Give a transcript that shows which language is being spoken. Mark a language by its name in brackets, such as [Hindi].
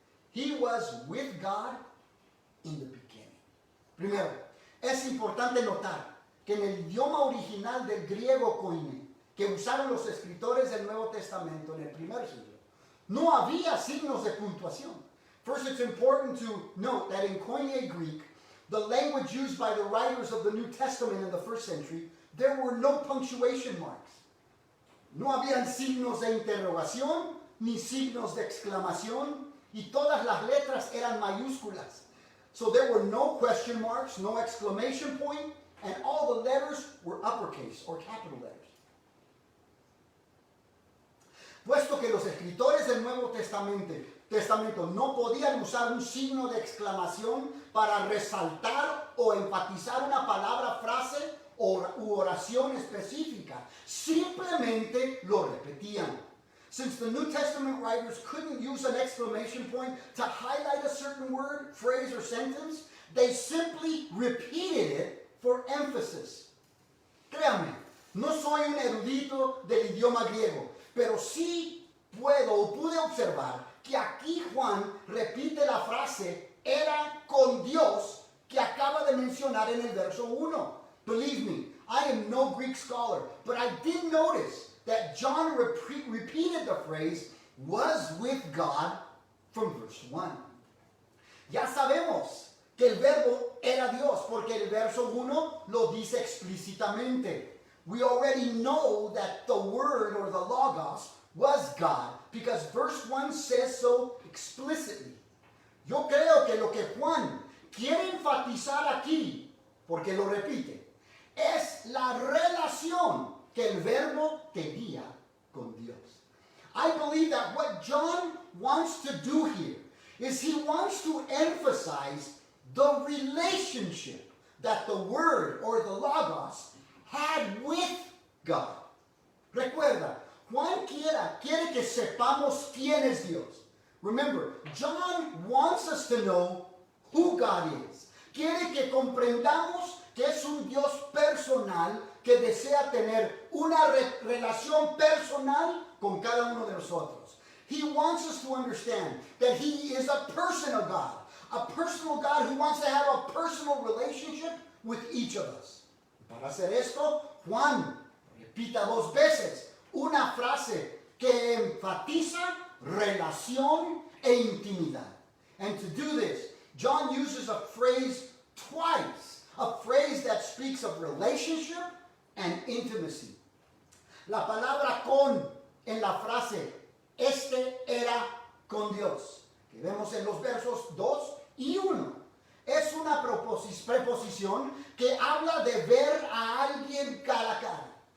[English] He was with God in the beginning. [Spanish] Primero, es importante notar que en el idioma original del griego koine, que usaron los escritores del Nuevo Testamento en el primer siglo, no había signos de puntuación. [English] First, it's important to note that in Koine Greek, the language used by the writers of the New Testament in the first century, there were no punctuation marks. [Spanish] No habían signos de interrogación ni signos de exclamación, y todas las letras eran mayúsculas. [English] So there were no question marks, no exclamation point, and all the letters were uppercase or capital letters. [Spanish] Puesto que los escritores del Nuevo Testamento no podían usar un signo de exclamación para resaltar o enfatizar una palabra, frase u oración específica, simplemente lo repetían. [English] Since the New Testament writers couldn't use an exclamation point to highlight a certain word, phrase, or sentence, they simply repeated it for emphasis. [Spanish] Créanme, no soy un erudito del idioma griego, pero sí pude observar que aquí Juan repite la frase era con Dios que acaba de mencionar en el verso 1. [English] Believe me, I am no Greek scholar, but I did notice that John repeated the phrase was with God from verse 1. [Spanish] Ya sabemos que el verbo era Dios porque el verso 1 lo dice explícitamente. [English] we already know that the Word or the Logos was God, because verse 1 says so explicitly. [Spanish] Yo creo que lo que Juan quiere enfatizar aquí, porque lo repite, es la relación que el Verbo tenía con Dios. [English] I believe that what John wants to do here is he wants to emphasize the relationship that the Word or the Logos had with God. [Spanish] Recuerda, Juan quiere que sepamos quién es Dios. [English] Remember, John wants us to know who God is. [Spanish] Quiere que comprendamos que es un Dios personal que desea tener una relación personal con cada uno de nosotros. [English] He wants us to understand that He is a personal God. A personal God who wants to have a personal relationship with each of us. [Spanish] Para hacer esto, Juan repita 2 veces una frase que enfatiza relación e intimidad. [English] And to do this, John uses a phrase twice, a phrase that speaks of relationship and intimacy. [Spanish] La palabra con en la frase, este era con Dios, que vemos en los versos 2 y 1. Es una preposición que habla de ver a alguien cara a cara.